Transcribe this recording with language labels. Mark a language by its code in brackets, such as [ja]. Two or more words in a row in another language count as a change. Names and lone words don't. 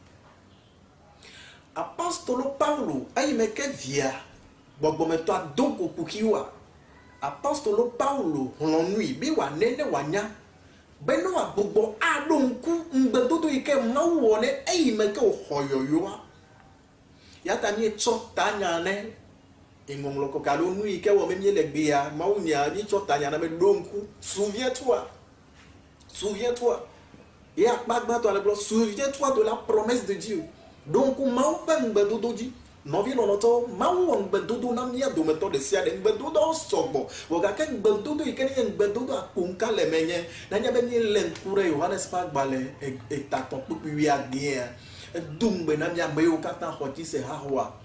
[ee] apostolo Paulo eyi me ke via gbɔgbɔmetɔa do go kuxiwoa apostolo Paulo hlɔ nui be wòane ne wòanya be ne wòagbugbɔ aɖo ŋku ŋugbedodo yi ke Mawu wɔ ne eyi me ke wòxɔ yɔyɔa yata míetsɔ tanya ne eŋɔŋlɔ kɔkɔ alo nu yi ke wɔ me míele gbea Mawu nya míetsɔ tanya ne be ɖo ŋku [fr] souviens-toi [ee] ye akpa gbãtɔ le gblɔ [fr] souviens-toi de la promesse de Dieu [ee] ɖo ŋku Mawu ƒe ŋugbedodo dzi nɔvi lɔlɔtɔwo Mawu wɔ ŋugbedodo na mía dometɔ ɖe sia ɖe ŋugbedodowo sɔgbɔ vɔ gake ŋugbedodo yi ke nye ŋugbedodo akonka le me nye nenye be míele ŋku ɖe Yohanes ƒe agbalẽ etatɔ̃ kpukpui 19 edo ŋugbe na mía ame yiwo katã xɔ dzi se haxɔa